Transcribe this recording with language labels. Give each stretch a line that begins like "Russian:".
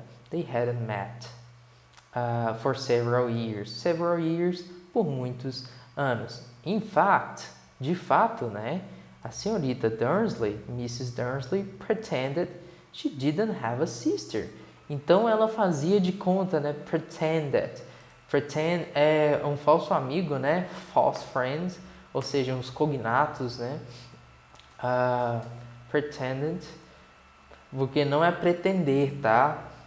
English: They hadn't met for several years. Several years,
Portuguese: por muitos anos.
English: In fact,
Portuguese: de fato, né? A senhorita Dursley, Mrs.
English: Dursley, pretended she didn't have a sister.
Portuguese: Então ela fazia de conta, né? Pretended. Pretend é um falso amigo, né?
English: False friends,
Portuguese: ou seja, uns cognatos, né? Pretended, porque não é pretender, tá?